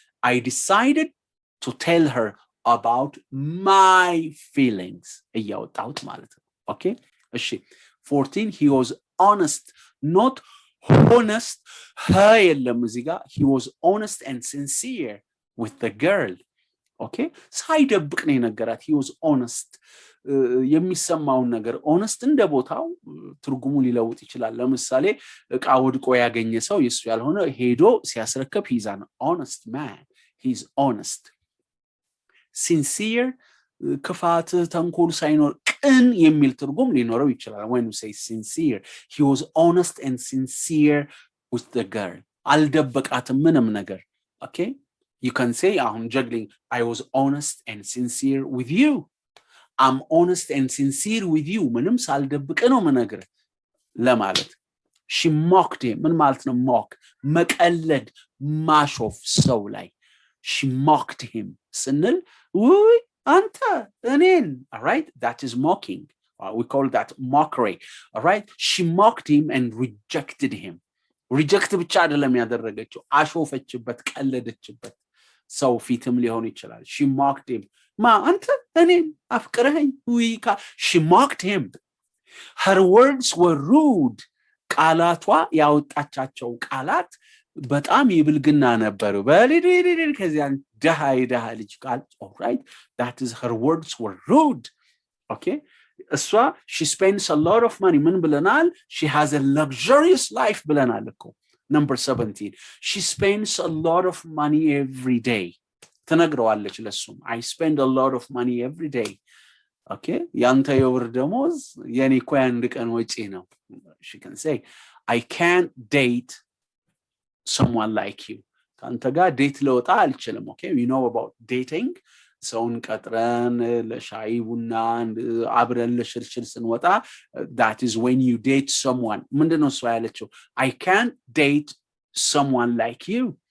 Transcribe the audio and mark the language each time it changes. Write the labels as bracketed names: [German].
[English] I decided to tell her about my feelings [Amharic] እያወጣሁት ማለት ነው. [English] Okay? እሺ 14 he was honest, not honest. [Amharic] የለም እዚህ ጋር [English] he was honest and sincere with the girl. Okay? [Amharic] ሳይደብቅ ነው የነገራት. [English] he was honest. [Amharic] የሚሰማውን ነገር honest እንደ ቦታው ትርጉሙ ሊለውጥ ይችላል. ለምሳሌ እቃ ወድቆ ያገኘ ሰው የሱ ያልሆነ ሄዶ ሲያስረከብ [English] he's an honest man. He's honest. [Amharic] Sincere ክፋት ተንኮል ሳይኖር ቅን የሚል ትርጉም ሊኖረው ይችላል. [English] when you say sincere, he was honest and sincere with the girl. [Amharic] አልደበቃትም ምንም ነገር. [English] Okay? You can say አሁን juggling I was honest and sincere with you. I'm honest and sincere with you. [Amharic] ምንም ሳልደብቅ ነው መነግር ለማለት. [English] She mocked him. [Amharic] ምን ማለት ነው mock? መቀለድ ማሾፍ ሰው ላይ. [English] She mocked him. [Amharic] ስንል ውይ አንተ እኔን. [English] All right? That is mocking. We call that mockery. All right? She mocked him and rejected him. [Amharic] Reject ብቻ አይደለም ያደረገችው. አሾፈችበት፣ ቀለደችበት. ሰው ፊትም ሊሆን ይችላል. [English] She mocked him. [Amharic] አንተ እኔን አፍቅረኸኝ ውይካ. [English] She mocked him. Her words were rude. [Amharic] ቃላቷ ያወጣቻቸው ቃላት በጣም ይብልግና ነበሩ. ከዚያን ደሃ ልጅ ቃል. All right? [English] That is her words were rude. Okay? እሷ she spends a lot of money. [Amharic] ምን ብለናል? [English] She has a luxurious life [Amharic] ብለናል እኮ. [English] Number 17. She spends a lot of money every day. [Amharic] ትነግረዋለች ለሱም. [English] I spend a lot of money every day. Okay? [Amharic] ያንተ የወር ደሞዝ የኔ እኮ አንድ ቀን ወጪ ነው. [English] She can say I can't date someone like you. [Amharic] ካንተ ጋር ዴት ለወጣ አልችልም. [English] Okay? You know about dating. [Amharic] ሰውን ቀጥረን ለሻይ ቡና አብረን ለሽርሽር ስንወጣ [English] that is when you date someone [Amharic] ምንድነው እሷ ያለችው [English] I can't date someone like you